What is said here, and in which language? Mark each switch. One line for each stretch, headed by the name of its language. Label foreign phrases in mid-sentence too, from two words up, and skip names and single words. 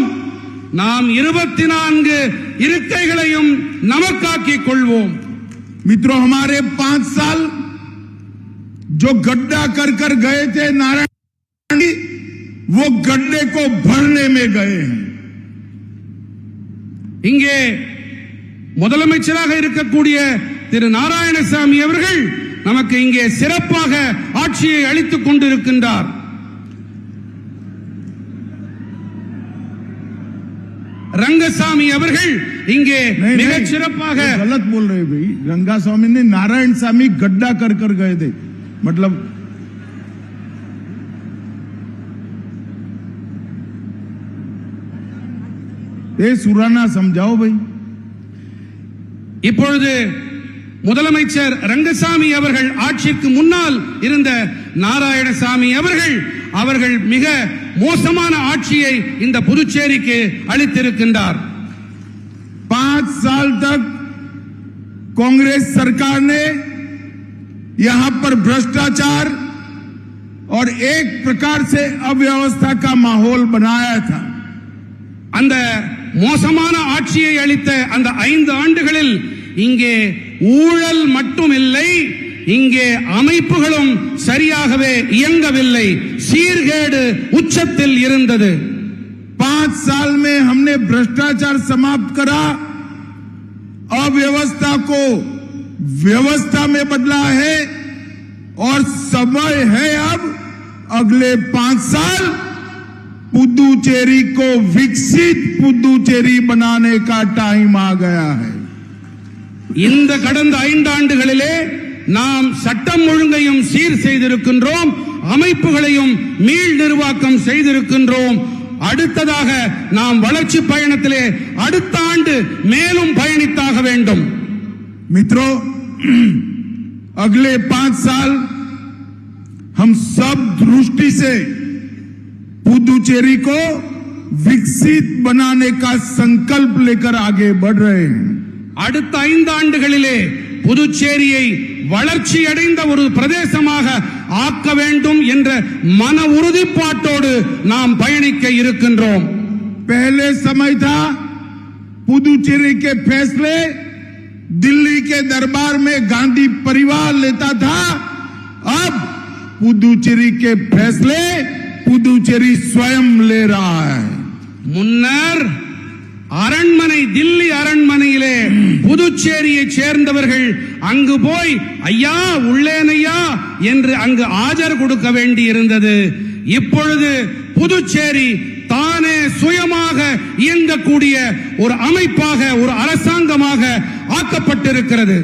Tamil: நாம் 24 இருக்கைகளையும் நமக்காக்கிக் கொள்வோம்।
Hindi: मित्रों, हमारे 5 साल जो गड्ढा कर कर गए थे नारायण, वो गड्ढे को भरने में गए हैं।
Tamil: இங்கே முதலமைச்சராக இருக்கக்கூடிய திரு நாராயணசாமி அவர்கள் நமக்கு இங்கே சிறப்பாக ஆட்சியை அளித்துக் கொண்டிருக்கின்றார்। रंगसामी அவர்கள் இங்கே மிகச் சிறப்பாக
Hindi: गलत बोल रहे भाई। रंगास्वामी ने नारायण स्वामी गड्ढा कर कर गए थे, मतलब ये सुराना समझाओ भाई।
Tamil: இப்பொழுது முதலமைச்சர் ரங்கசாமி அவர்கள் ஆட்சிக்கு முன்னால் இருந்த நாராயணசாமி அவர்கள் மிக மோசமான ஆட்சியை இந்த புதுச்சேரிக்கு அளித்திருக்கின்றார்।
Hindi: 5 साल तक कांग्रेस सरकार ने यहां पर भ्रष्टाचार और एक प्रकार से अव्यवस्था का माहौल बनाया था।
Tamil: அந்த மோசமான ஆட்சியை அளித்த அந்த 5 ஆண்டுகளில் இங்கே ஊழல் மட்டுமில்லை, இங்கே அமைப்புகளும் சரியாகவே இயங்கவில்லை, சீர்கேடு உச்சத்தில் இருந்தது।
Hindi: 5 साल में हमने भ्रष्टाचार समाप्त करा, अव्यवस्था को व्यवस्था में बदला है और समय है अब अगले 5 साल पुदुचेरी को विकसित पुदुचेरी बनाने का टाइम आ गया है।
Tamil: இந்த கடந்த 5 ஆண்டுகளிலே நாம் சட்டம் ஒழுங்கையும் சீர் செய்திருக்கின்றோம், அமைப்புகளையும் மீள் நிர்வாகம் செய்திருக்கின்றோம்। அடுத்ததாக நாம் வளர்ச்சி பயணத்திலே அடுத்த ஆண்டு மேலும் பயணித்தாக வேண்டும்।
Hindi: मित्रों, अगले 5 साल हम सब दृष्टि से पुदुचेरी को विकसित बनाने का संकल्प लेकर आगे बढ़ रहे हैं।
Tamil: அடுத்த 5 ஆண்டுகளிலே புதுச்சேரியை வளர்ச்சி அடைந்த ஒரு பிரதேசமாக ஆக்க வேண்டும் என்ற மன உறுதிப்பாட்டோடு நாம் பயணிக்க இருக்கின்றோம்।
Hindi: पहले समय था पुदुचेरी के फैसले दिल्ली के दरबार में गांधी परिवार लेता था, अब पुदुचेरी के फैसले पुदुचेरी स्वयं ले रहा है।
Tamil: முன்னர் அரண்மனை, தில்லி அரண்மனையிலே புதுச்சேரியை சேர்ந்தவர்கள் அங்கு போய் ஐயா உள்ளேனையா என்று அங்கு ஆஜர் கொடுக்க வேண்டி இருந்தது। இப்பொழுது புதுச்சேரி தானே சுயமாக இயங்கக்கூடிய ஒரு அமைப்பாக, ஒரு அரசாங்கமாக ஆக்கப்பட்டிருக்கிறது।